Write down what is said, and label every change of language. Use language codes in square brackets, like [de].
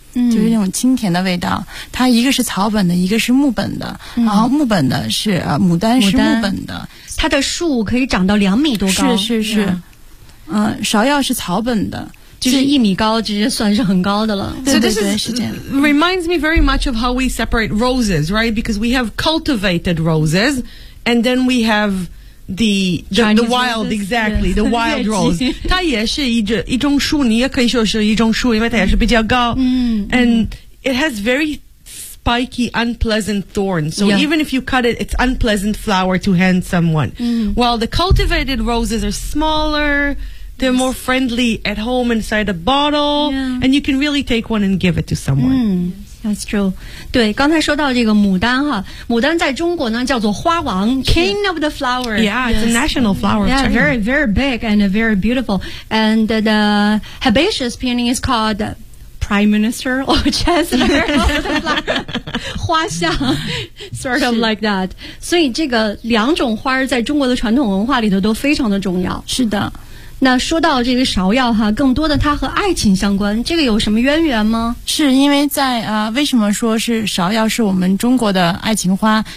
[zh] 就是那种清甜的味道，嗯，它一个是草本的，一个是木本的，嗯，然后木本的是牡丹是木本的，它的树可以长到2米多高，是芍药是草本的，就是一米高直接算是很高的了。对对对，是这样。 [en] Reminds me very much of how we separate roses, right? Because we have cultivated roses and then we havethe wild, exactly, the wild rose. [zh] 它也是一种树，你也可以说是一种树，因为它也是比较高。嗯， [en] and it has very spiky, unpleasant thorns. So even if you cut it, it's unpleasant flower to hand someone. While the cultivated roses are smaller, they're more friendly at home inside a bottle, and you can really take one and give it to someone. That's true. [zh] 对，刚才说到这个牡丹哈，牡丹在中国呢叫做花王 ， [en] King of the flower. Yeah, it's a national flower. Yeah, very, very big and very beautiful. And the herbaceous peony is called Prime Minister or Chancellor of the flower. 花相 sort of like that. [zh] 所以这个两种花在中国的传统文化里头都非常的重要。是的。那说到这个芍药哈，更多的它和爱情相关，这个有什么渊源吗？是因为在为什么说是芍药是我们中国的爱情花？